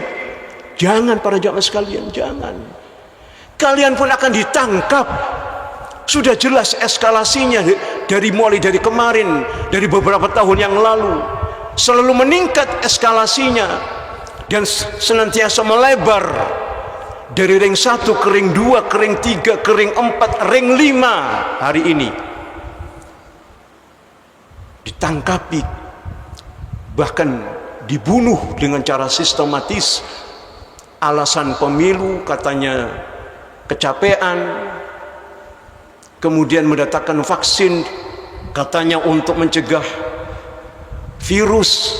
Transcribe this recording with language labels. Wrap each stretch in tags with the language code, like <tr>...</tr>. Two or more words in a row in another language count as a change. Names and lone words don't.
<id>Jangan, para jamaah sekalian, jangan. Kalian pun akan ditangkap. Sudah jelas eskalasinya mulai dari kemarin, dari beberapa tahun yang lalu. Selalu meningkat eskalasinya dan senantiasa melebar. Dari ring 1 ke ring 2, ke ring 3, ke ring 4, ring 5 hari ini. Ditangkapi, bahkan dibunuh dengan cara sistematis. Alasan pemilu, katanya kecapean. Kemudian mendatangkan vaksin, katanya untuk mencegah virus.</id>